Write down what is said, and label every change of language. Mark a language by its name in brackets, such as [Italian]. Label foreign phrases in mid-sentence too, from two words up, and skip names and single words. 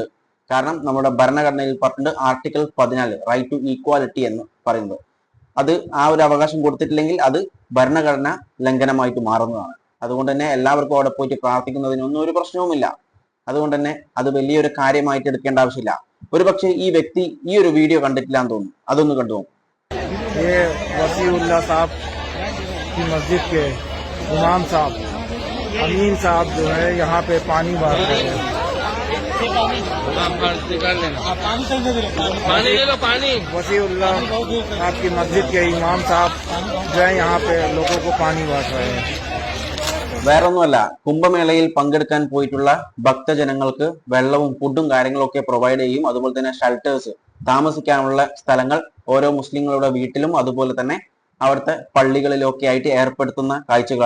[Malayalam] കാരണം നമ്മുടെ ഭരണഘടനയിൽ പറഞ്ഞിട്ടുണ്ട്, [English] Article 14 right to equality [Malayalam] എന്ന് പറയുന്നത്. അത് ആ ഒരു അവകാശം കൊടുത്തിട്ടില്ലെങ്കിൽ അത് ഭരണഘടന ലംഘനമായിട്ട് മാറുന്നതാണ്. അതുകൊണ്ട് തന്നെ എല്ലാവർക്കും അവിടെ പോയിട്ട് പ്രാർത്ഥിക്കുന്നതിനൊന്നും ഒരു പ്രശ്നവുമില്ല. അതുകൊണ്ട് തന്നെ അത് വലിയൊരു കാര്യമായിട്ട് എടുക്കേണ്ട ആവശ്യമില്ല. ഒരു പക്ഷേ ഈ വ്യക്തി ഈ ഒരു വീഡിയോ കണ്ടിട്ടില്ല എന്ന് തോന്നുന്നു. അതൊന്ന് കണ്ടു. [Hindi] मस्जिद के इमाम साहब अमीन साहब जो है यहाँ पे पानी बांट रहे हैं। वसीउल्लाह आपकी मस्जिद के इमाम साहब जो है यहाँ पे लोगों को पानी बांट रहे हैं. [Malayalam] വേറൊന്നുമല്ല, കുംഭമേളയിൽ പങ്കെടുക്കാൻ പോയിട്ടുള്ള ഭക്തജനങ്ങൾക്ക് വെള്ളവും ഫുഡും കാര്യങ്ങളൊക്കെ പ്രൊവൈഡ് ചെയ്യും. അതുപോലെ തന്നെ ഷെൽട്ടേഴ്സ്, താമസിക്കാനുള്ള സ്ഥലങ്ങൾ ഓരോ മുസ്ലിങ്ങളുടെ വീട്ടിലും അതുപോലെ തന്നെ അവിടുത്തെ പള്ളികളിലൊക്കെ ആയിട്ട് ഏർപ്പെടുത്തുന്ന കാഴ്ചകളാണ്.